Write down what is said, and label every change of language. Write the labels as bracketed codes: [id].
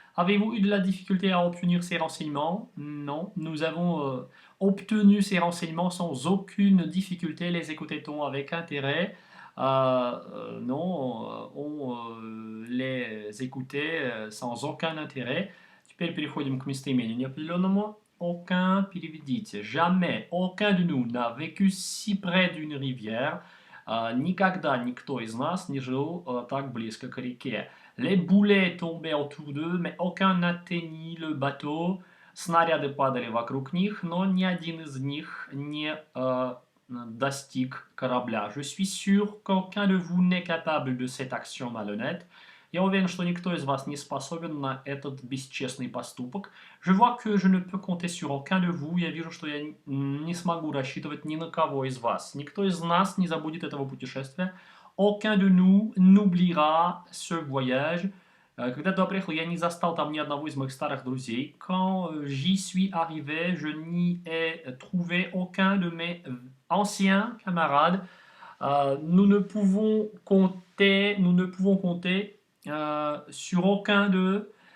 [fr] Avez-vous eu de la difficulté à obtenir ces renseignements? Non, nous avons obtenu ces renseignements sans aucune difficulté. Les écoutait-on avec intérêt? Non, on les écoutait sans aucun intérêt. [ru] Теперь переходим к местоимению неопределенному. [fr] Aucun, [ru] переведите. [fr] Jamais, aucun de nous n'a vécu si près d'une rivière. [ru] Никогда никто из нас не жил так близко к реке. [fr] Les boulets tombaient autour d'eux, mais aucun n'atteignit le bateau. [ru] Снаряды падали вокруг них, но ни один из них не достиг корабля. [fr] Je suis sûr qu'aucun de vous n'est capable de cette action malhonnête. [ru] Я уверен, что никто из вас не способен на этот бесчестный поступок. [fr] Je vois que je ne peux compter sur aucun de vous. [ru] Я вижу, что я не смогу рассчитывать ни на кого из вас. Никто из нас не забудет этого путешествия. [fr] Aucun de nous n'oubliera ce voyage. [ru] Когда туда приехал, я не застал там ни одного из моих старых друзей. [fr] Quand j'y suis arrivé, je n'y ai trouvé aucun de mes anciens camarades. Nous ne pouvons compter sur aucun d'eux.